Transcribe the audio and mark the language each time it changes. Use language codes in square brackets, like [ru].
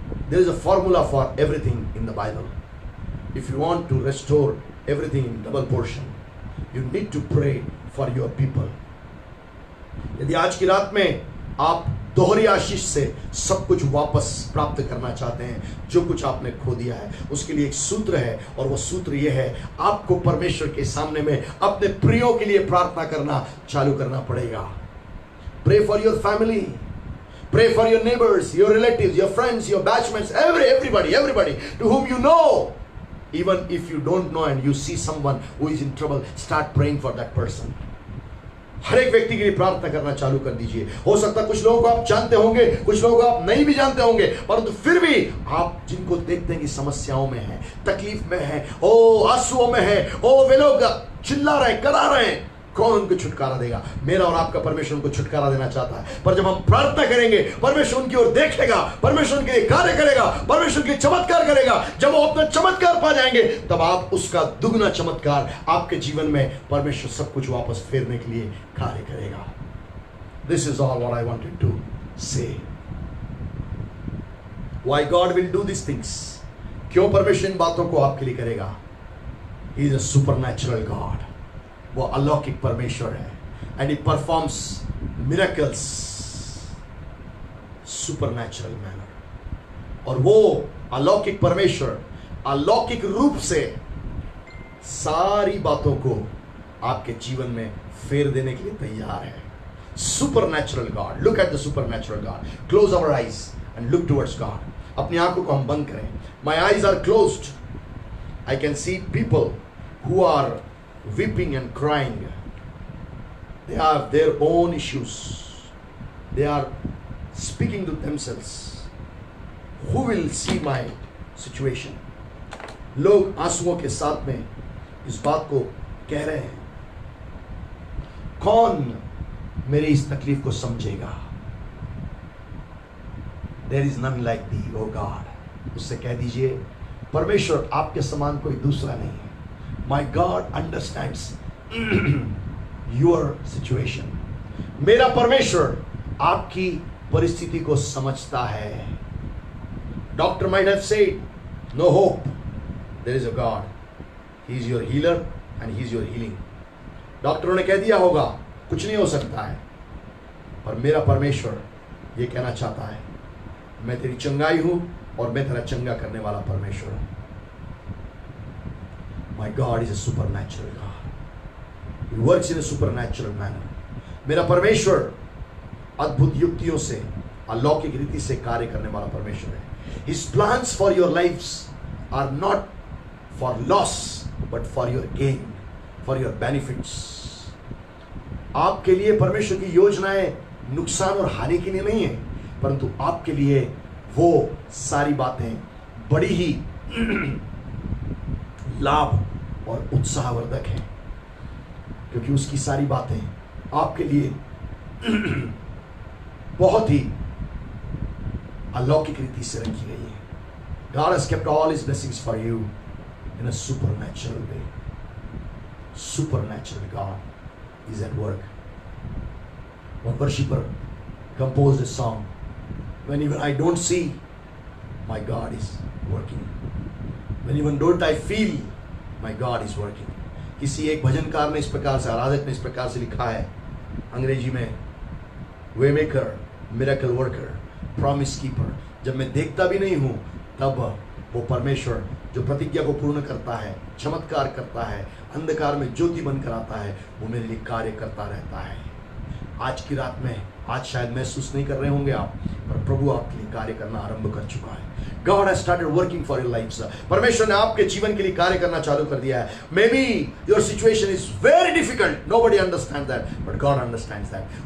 [en] There is a formula for everything in the Bible. If you want to restore everything in double portion, you need to pray for your people. [hi] यदि आज की रात में आप दोहरी आशीष से सब कुछ वापस प्राप्त करना चाहते हैं, जो कुछ आपने खो दिया है, उसके लिए एक सूत्र है और वो सूत्र ये है, आपको परमेश्वर के सामने में अपने प्रियों के लिए प्रार्थना करना चालू करना पड़ेगा। [en] Pray for your family. Pray for your neighbors, your relatives, your friends, your batchmates, everybody to whom you know. Even if you don't know and you see someone who is in trouble, start praying for that person. [hi] हर एक व्यक्ति के लिए प्रार्थना करना चालू कर दीजिए। हो सकता है कुछ लोगों को आप जानते होंगे, कुछ लोगों को आप नहीं भी जानते होंगे, परंतु फिर भी आप जिनको देखते हैं कि समस्याओं में है, तकलीफ में है, ओ आंसुओं में है, ओ वे लोग चिल्ला रहे हैं, करा रहे हैं, कौन उनको छुटकारा देगा? मेरा और आपका परमेश्वर उनको छुटकारा देना चाहता है। पर जब हम प्रार्थना करेंगे, परमेश्वर उनकी ओर देखेगा, परमेश्वर उनके लिए कार्य करेगा, परमेश्वर के लिए चमत्कार करेगा। जब वो अपना चमत्कार पा जाएंगे, तब आप उसका दुगना चमत्कार आपके जीवन में परमेश्वर सब कुछ वापस फेरने के लिए कार्य करेगा। [en] This is all what I wanted to say. Why God will do these things? [hi] क्यों परमेश्वर इन बातों को आपके लिए करेगा? [en] He is a supernatural God. [hi] वो अलौकिक परमेश्वर है, [en] and he performs miracles supernatural manner. [hi] और वो अलौकिक परमेश्वर अलौकिक रूप से सारी बातों को आपके जीवन में फेर देने के लिए तैयार है। [en] Supernatural God. Look at the supernatural God. Close our eyes and look towards God. [hi] अपनी आंखों को हम बंद करें। [en] My eyes are closed. I can see people who are weeping and crying. They have their own issues. They are speaking to themselves. Who will see my situation? [hi] लोग आंसुओं के साथ में इस बात को कह रहे हैं, कौन मेरी इस तकलीफ को समझेगा? [en] There is none like thee, O God. [hi] उससे कह दीजिए, परमेश्वर आपके समान कोई दूसरा नहीं है। [en] My God understands your situation. [hi] मेरा परमेश्वर आपकी परिस्थिति को समझता है। [en] Doctor might have said, no hope. There is a God. He is your healer and He is your healing. [hi] डॉक्टरों ने कह दिया होगा कुछ नहीं हो सकता है, पर मेरा परमेश्वर ये कहना चाहता है, मैं तेरी चंगाई हूं और मैं तेरा चंगा करने वाला परमेश्वर हूं। [en] My God is a supernatural God. He works in a supernatural manner. [hi] मेरा परमेश्वर अद्भुत युक्तियों से, अलौकिक रीति से कार्य करने वाला परमेश्वर है. [en] His plans for your lives are not for loss but for your gain, for your benefits. [hi] आपके लिए परमेश्वर की योजनाएं नुकसान और हानि के लिए नहीं है, परंतु आपके लिए वो सारी बातें बड़ी ही लाभ और उत्साहवर्धक है, क्योंकि उसकी सारी बातें आपके लिए बहुत ही अलौकिक रीति से रखी गई है. [en] God has kept all his blessings for you in a supernatural way. Supernatural God is at work. One worshipper composed a song, when even I don't see, my God is working. When even don't I feel, my God is working. [hi] किसी एक भजनकार ने इस प्रकार से, आराधक ने इस प्रकार से लिखा है अंग्रेजी में, [en] Way maker, miracle worker, promise keeper. [hi] जब मैं देखता भी नहीं हूं तब वो परमेश्वर जो प्रतिज्ञा को पूर्ण करता है, चमत्कार करता है, अंधकार में ज्योति बनकर आता है, वो मेरे लिए कार्य करता रहता है. आज की रात में, आज शायद महसूस नहीं कर रहे होंगे आप, पर प्रभु आपके लिए कार्य करना आरंभ कर चुका है. [en] God has started working for your lives. [hi] परमेश्वर ने आपके जीवन के लिए कार्य करना चालू कर दिया है. [en] Maybe your situation is very difficult. Nobody understands that, but God understands that.